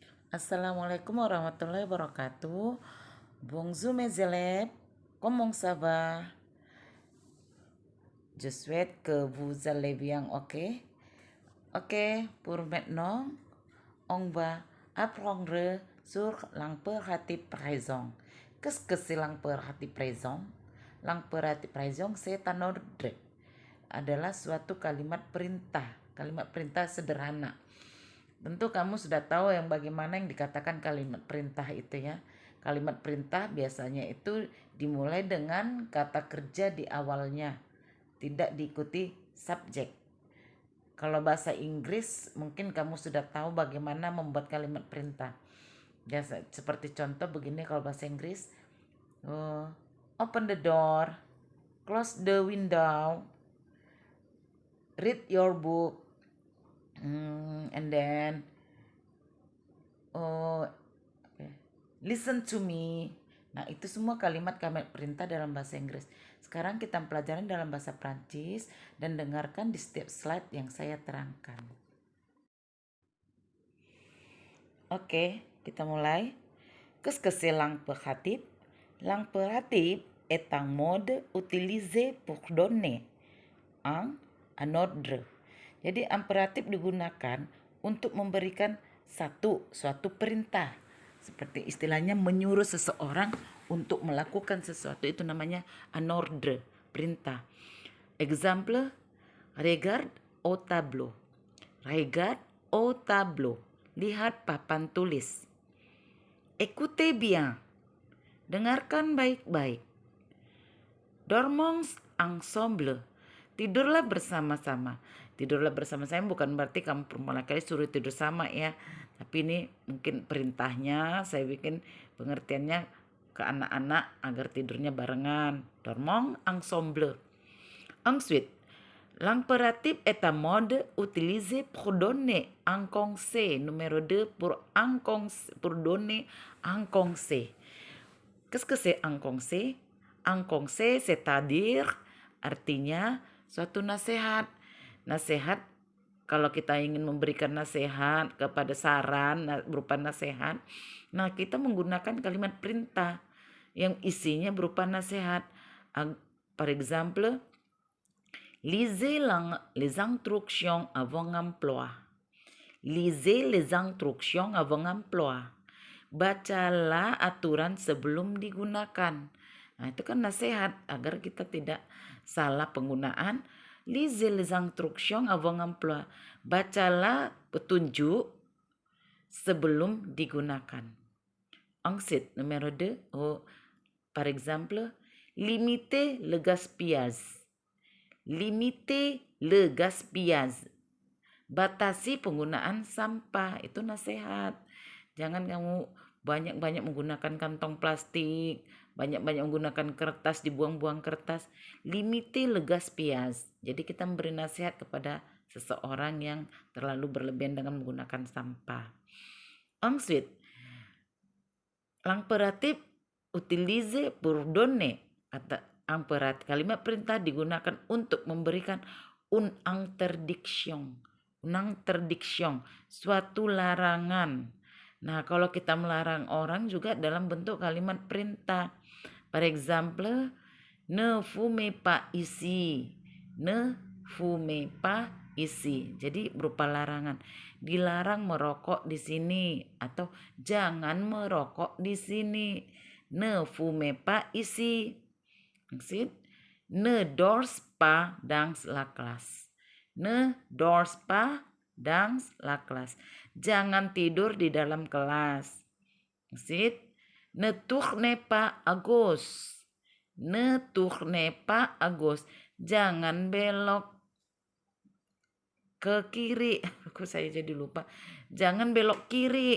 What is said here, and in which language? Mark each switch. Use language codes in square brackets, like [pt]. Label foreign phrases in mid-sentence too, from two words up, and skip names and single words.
[ar] السلام عليكم ورحمة الله وبركاته. [fr] Bonjour mes élèves, comment ça va? Je souhaite que vous allez bien, ok? Ok, pour maintenant, on va apprendre sur l'impératif présent. Qu'est-ce que c'est l'impératif présent? L'impératif présent, c'est un ordre. [id] Adalah suatu kalimat perintah sederhana. Tentu kamu sudah tahu bagaimana yang dikatakan kalimat perintah itu ya. Kalimat perintah biasanya itu dimulai dengan kata kerja di awalnya, tidak diikuti subjek. Kalau bahasa Inggris mungkin kamu sudah tahu bagaimana membuat kalimat perintah. Biasa seperti contoh begini kalau bahasa Inggris, [en] open the door, close the window, read your book, and then listen to me. [id] Nah, itu semua kalimat-kalimat perintah dalam bahasa Inggris. Sekarang kita pelajari dalam bahasa Prancis dan dengarkan di setiap slide yang saya terangkan. Oke, kita mulai. [fr] Qu'est-ce que c'est l'impératif? L'impératif est un mode utilisé pour donner un ordre. [id] Jadi imperatif digunakan untuk memberikan suatu perintah. Seperti istilahnya menyuruh seseorang untuk melakukan sesuatu, itu namanya [fr] un ordre, [id] perintah. [fr] Exemple, regarde au tableau. Regarde au tableau. [id] Lihat papan tulis. [fr] Écoutez bien. [id] Dengarkan baik-baik. [fr] Dormons ensemble. [id] Tidurlah bersama-sama. Tidurlah bersama-sama bukan berarti kamu pertama kali suruh tidur sama ya. Tapi ini mungkin perintahnya saya bikin pengertiannya ke anak-anak agar tidurnya barengan. [fr] Dormons ensemble. Ensuite, l'impératif est un mode utilisé pour donner un conseil. Numéro 2, pour donner un conseil. Qu'est-ce que c'est un conseil? Un conseil, c'est-à-dire [id] artinya suatu nasihat. Nasihat, kalau kita ingin memberikan nasihat kepada saran berupa nasihat, nah kita menggunakan kalimat perintah yang isinya berupa nasihat. [fr] Par exemple, lisez les instructions avant emploi. Lisez les instructions avant emploi. [id] Bacalah aturan sebelum digunakan. Nah, itu kan nasihat agar kita tidak salah penggunaan. [fr] Lisez les instructions avant emploi. [id] Bacalah petunjuk sebelum digunakan. [fr] Ensuite, numéro 2, par exemple, limitez le gaspillage. Limitez le gaspillage. [id] Batasi penggunaan sampah, itu nasihat. Jangan kamu banyak-banyak menggunakan kantong plastik, banyak-banyak menggunakan kertas, dibuang-buang kertas. [fr] Limite le gaspillage. [id] Jadi kita memberi nasihat kepada seseorang yang terlalu berlebihan dengan menggunakan sampah. [fr] Ensuite, l'impératif utilisé pour donner. [id] Impératif, kalimat perintah digunakan untuk memberikan [fr] une interdiction. Une interdiction, [id] suatu larangan. Nah, kalau kita melarang orang juga dalam bentuk kalimat perintah. [fr] Par exemple, ne fumez pas ici. Ne fumez pas ici. [id] Jadi berupa larangan. Dilarang merokok di sini atau jangan merokok di sini. [fr] Ne fumez pas ici. Ensuite, ne dors pas dans la classe. Ne dors pas dans la classe. [id] Jangan tidur di dalam kelas. [fr] Ensuite, ne tournez pas à gauche. Ne tournez pas à gauche. [id] Jangan belok ke kiri. Aku saya jadi lupa. Jangan belok kiri.